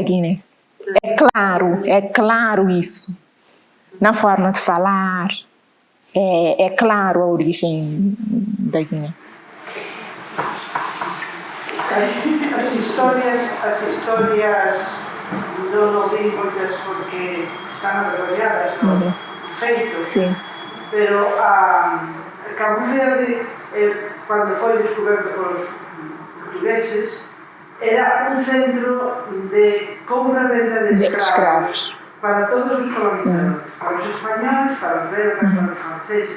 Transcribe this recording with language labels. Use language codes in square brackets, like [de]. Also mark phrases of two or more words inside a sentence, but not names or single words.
[pt] É claro isso. Na forma de falar, é claro a origem da Guiné. [gl] As histórias non ouvi moitas porque están arrolladas no feito, sí. Pero Cabo Verde, cando foi descoberto polos portugueses, era un centro de compra-venda de escravos para todos os colonizadores, para os españoles, para os belgas, para os franceses.